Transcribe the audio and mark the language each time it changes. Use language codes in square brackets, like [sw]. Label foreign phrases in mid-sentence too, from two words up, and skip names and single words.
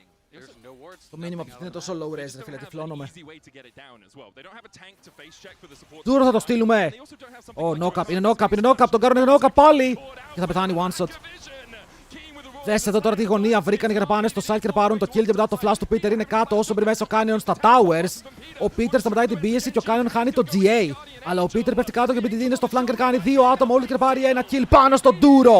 [el] Το μήνυμα που είναι τόσο [en] low res, [el] ρε φίλε, τυφλώνομαι. [en] Easy way to get it down as well. They don't have a tank to face check for the support. [el] Δούρο θα το στείλουμε. Ω, knock-up, είναι knock-up, τον κάνουν knock-up πάλι. Και θα πεθάνει one-shot. Δες εδώ τώρα τη γωνία βρήκαν για να πάνε στο site και να πάρουν το kill και μετά το flash του Peter είναι κάτω όσο μπει μέσα ο Canyon στα towers. Ο Peter σταματάει την πίεση και ο Canyon χάνει το GA. Αλλά ο Peter πέφτει κάτω και επειδή είναι στο flanker κάνει δύο άτομα όλοι και να πάρει ένα kill πάνω στον Duro.